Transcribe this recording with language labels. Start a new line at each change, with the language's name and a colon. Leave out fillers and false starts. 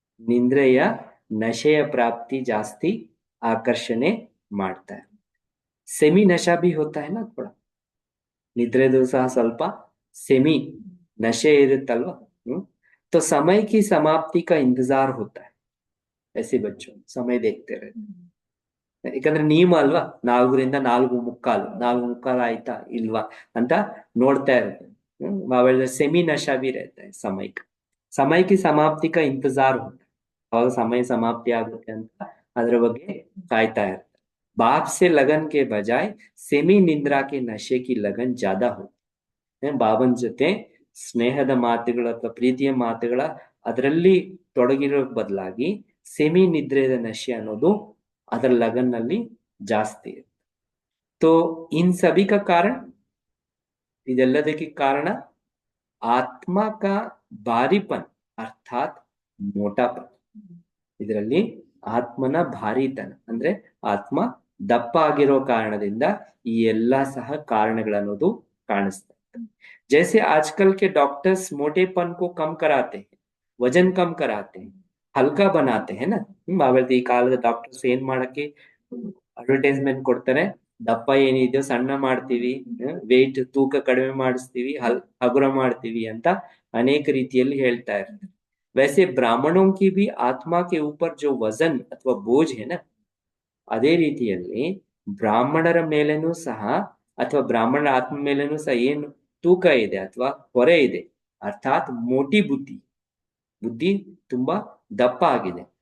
Kannada: ನಿದ್ರೆಯ ನಶೆಯ ಪ್ರಾಪ್ತಿ ಜಾಸ್ತಿ ಆಕರ್ಷಣೆ ಮಾಡ್ತಾ है.
Hindi: सेमी नशा भी होता है ना थोड़ा.
Kannada: ನಿದ್ರೆದು ಸಹ ಸ್ವಲ್ಪ
Hindi: सेमी नशे
Kannada: ಇರುತ್ತಲ್ವಾ.
Hindi: तो समय की समाप्ति का इंतजार होता है. ऐसे बच्चों समय देखते रहते.
Kannada: ಯಾಕಂದ್ರೆ ನಿಯಮ ಅಲ್ವಾ, 4ರಿಂದ 4:45 ಆಯ್ತಾ ಇಲ್ವಾ ಅಂತ ನೋಡ್ತಾ ಇರುತ್ತೆ.
Hindi: ಸೆಮಿ ನಶಾ ಬಿ रहता है समय की समाप्ति का इंतजार होता है.
Kannada: ಅವಾಗ ಸಮಯ ಸಮಾಪ್ತಿ ಆಗುತ್ತೆ ಅಂತ ಅದರ ಬಗ್ಗೆ ಕಾಯ್ತಾ ಇರ್ತಾರೆ.
Hindi: बाप से लगन के बजाय सेमी निंद्रा के नशे की लगन ज्यादा होती.
Kannada: ಬಾಬನ್ ಜೊತೆ ಸ್ನೇಹದ ಮಾತುಗಳ ಅಥವಾ ಪ್ರೀತಿಯ ಮಾತುಗಳ ಅದರಲ್ಲಿ ತೊಡಗಿರೋ ಬದಲಾಗಿ ಸೆಮಿ ನಿದ್ರೆಯ ನಶೆ ಅನ್ನೋದು ಅದರ लगन ಜಾಸ್ತಿ ಇದೆ.
Hindi: तो इन सभी का कारण,
Kannada: ಇದೆಲ್ಲದಕ್ಕೆ ಕಾರಣ ಆತ್ಮ
Hindi: का भारीपन अर्थात मोटापन.
Kannada: ಇದರಲ್ಲಿ ಆತ್ಮನ ಭಾರಿತನ ಅಂದ್ರೆ ಆತ್ಮ ದಪ್ಪ ಆಗಿರೋ ಕಾರಣದಿಂದ ಈ ಎಲ್ಲಾ ಸಹ ಕಾರಣಗಳನ್ನೋದು ಕಾಣಿಸ್ತಾ ಇದೆ.
Hindi: जैसे आजकल के डॉक्टर्स मोटेपन को कम कराते हैं, वजन कम कराते हैं, हल्का बनाते हैं ना.
Kannada: ಆವತ್ತು ಈ ಕಾಲದ ಡಾಕ್ಟರ್ಸ್ ಏನ್ ಮಾಡಕ್ಕೆ ಅಡ್ವರ್ಟೈಸ್ಮೆಂಟ್ ಕೊಡ್ತಾರೆ, ದಪ್ಪ ಏನಿದೆಯೋ ಸಣ್ಣ ಮಾಡ್ತೀವಿ, ವೆಯ್ಟ್ ತೂಕ ಕಡಿಮೆ ಮಾಡಿಸ್ತೀವಿ, ಹಗುರ ಮಾಡ್ತೀವಿ ಅಂತ ಅನೇಕ ರೀತಿಯಲ್ಲಿ ಹೇಳ್ತಾ ಇರ್ತಾರೆ.
Hindi: वैसे ब्राह्मणों की भी आत्मा के ऊपर जो वजन ಅಥವಾ बोझ है ना,
Kannada: ಅದೇ ರೀತಿಯಲ್ಲಿ ಬ್ರಾಹ್ಮಣರ ಮೇಲೇನೂ ಸಹ ಅಥವಾ ಬ್ರಾಹ್ಮಣರ ಆತ್ಮ ಮೇಲೇನೂ ಸಹ ಏನು ತೂಕ ಇದೆ ಅಥವಾ ಹೊರೆ ಇದೆ, ಅರ್ಥಾತ್ ಮೋಟಿ ಬುದ್ಧಿ, ಬುದ್ಧಿ ತುಂಬಾ ದಪ್ಪ ಆಗಿದೆ.